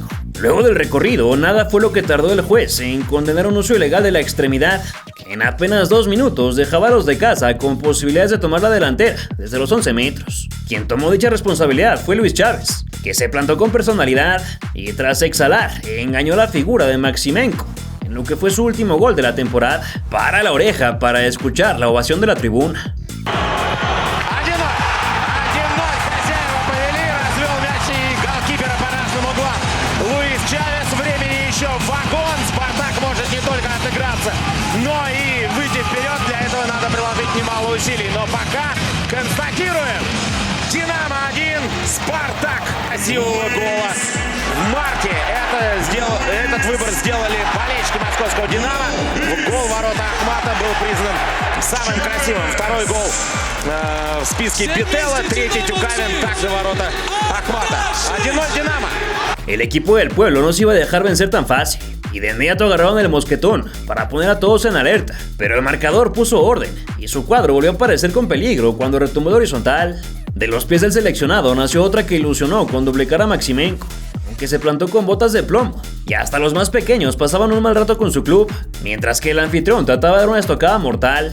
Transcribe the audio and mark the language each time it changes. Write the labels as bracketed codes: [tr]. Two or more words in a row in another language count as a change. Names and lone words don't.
[es] Luego del recorrido, nada fue lo que tardó el juez en condenar un uso ilegal de la extremidad, que en apenas 2 minutos dejaba a los de casa con posibilidades de tomar la delantera desde los 11 metros. Quien tomó dicha responsabilidad fue Luis Chávez, que se plantó con personalidad y tras exhalar, engañó la figura de Maximenko, en lo que fue su último gol de la temporada. Para la oreja para escuchar la ovación de la tribuna. [ru] Но и выйти вперед для этого надо приложить немало усилий. Но пока констатируем: Динамо 1, Спартак. Красивого гола в марте. Этот выбор сделали болельщики московского «Динамо». Гол ворота Ахмата был признан самым красивым. Второй гол в списке Пителла, третий Тюкавин, также ворота Ахмата. 1-0 «Динамо». [es] El equipo del pueblo no se iba a dejar vencer tan fácil, y de inmediato agarraron el mosquetón para poner a todos en alerta, pero el marcador puso orden, y su cuadro volvió a aparecer con peligro cuando retumbó de horizontal. De los pies del seleccionado nació otra que ilusionó con doblegar a Maximenko, aunque se plantó con botas de plomo, y hasta los más pequeños pasaban un mal rato con su club, mientras que el anfitrión trataba de dar una estocada mortal.